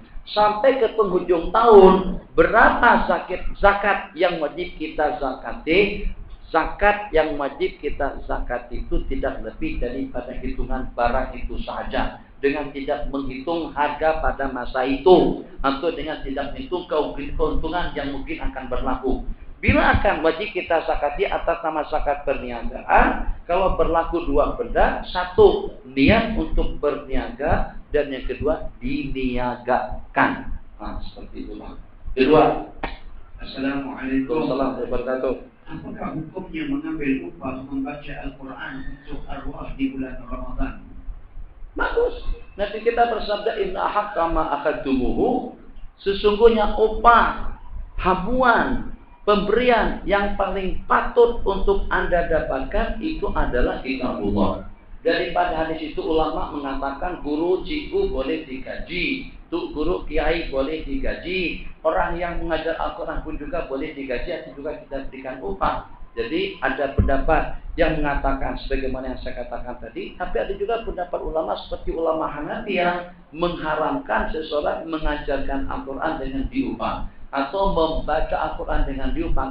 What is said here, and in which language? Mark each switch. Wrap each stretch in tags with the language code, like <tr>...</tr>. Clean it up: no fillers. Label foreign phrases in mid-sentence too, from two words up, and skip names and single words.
<ms>Sampai ke penghujung tahun, berapa zakat yang wajib kita zakati? Zakat yang wajib kita zakati itu tidak lebih daripada hitungan barang itu saja. Dengan tidak menghitung harga pada masa itu, atau dengan tidak menghitung keuntungan yang mungkin akan berlaku. Bila akan wajib kita zakati atas nama zakat perniagaan, kalau berlaku 2 benda, 1 niat untuk berniaga dan yang kedua diniagakan. Nah, seperti itulah. Kedua,</ms> <ar>Assalamualaikum ورحمة الله وبركاته.</ar> <ms>Apakah hukumnya mengambil upah membaca Al-Quran untuk arwah di bulan Ramadan? Bagus. Nanti kita bersabda</ms> <ar>إن حق ما أخذتموه,</ar> <ms>sesungguhnya upah, habuan, pemberian yang paling patut untuk Anda dapatkan itu adalah kitabullah. Daripada hadis itu ulama mengatakan guru cikgu boleh digaji, guru kiai boleh digaji, orang yang mengajar Al-Quran pun juga boleh digaji atau juga kita berikan upah. Jadi ada pendapat yang mengatakan sebagaimana yang saya katakan tadi, tapi ada juga pendapat ulama seperti ulama Hanafi yang mengharamkan seseorang mengajarkan Al-Quran dengan diupah atau membaca Al-Quran dengan diupah.</ms>